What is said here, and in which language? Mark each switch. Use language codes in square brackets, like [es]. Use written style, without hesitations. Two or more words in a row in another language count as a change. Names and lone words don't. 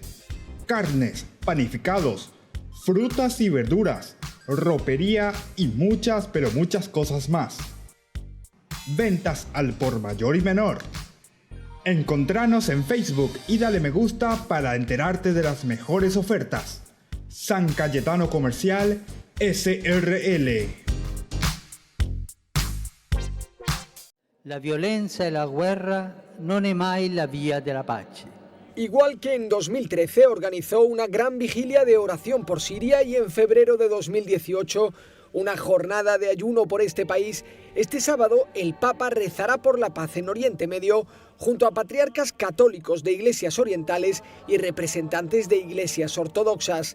[es] Carnes, panificados, frutas y verduras, ropería y muchas, pero muchas cosas más. Ventas al por mayor y menor. Encontranos en Facebook y dale me gusta para enterarte de las mejores ofertas. San Cayetano Comercial, SRL. [it] La violenza e la guerra non è mai la via della pace. [es] Igual que en 2013 organizó una gran vigilia de oración por Siria y en febrero de 2018 una jornada de ayuno por este país, este sábado el Papa rezará por la paz en Oriente Medio junto a patriarcas católicos de iglesias orientales y representantes de iglesias ortodoxas.